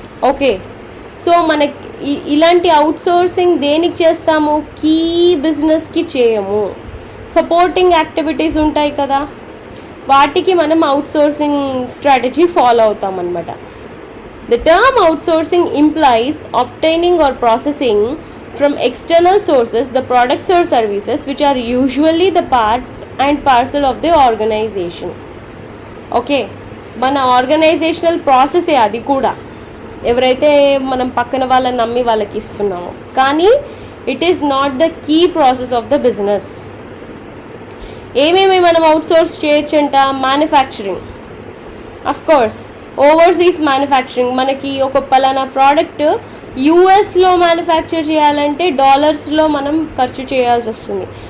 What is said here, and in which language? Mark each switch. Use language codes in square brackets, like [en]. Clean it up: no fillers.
[te] Okay, so మనకి ఇలాంటి outsourcing దేనికి చేస్తాము? కీ బిజినెస్కి చేయము. సపోర్టింగ్ యాక్టివిటీస్ ఉంటాయి కదా, వాటికి మనం అవుట్సోర్సింగ్ స్ట్రాటజీ ఫాలో అవుతాం అన్నమాట. [en] The term outsourcing implies obtaining or processing from external sources the products or services which are usually the part and parcel of the organization. [te] Okay, మన organisational ప్రాసెసే అది కూడా. ఎవరైతే మనం పక్కన వాళ్ళని నమ్మి వాళ్ళకి ఇస్తున్నామో. కానీ [en] It is not the key process of the business. [te] ఏమేమి మనం outsource చేయొచ్చంట? Manufacturing, of course overseas manufacturing. మనకి ఒక పలానా ప్రోడక్ట్ యూఎస్లో మ్యానుఫ్యాక్చర్ చేయాలంటే డాలర్స్లో మనం ఖర్చు చేయాల్సి వస్తుంది.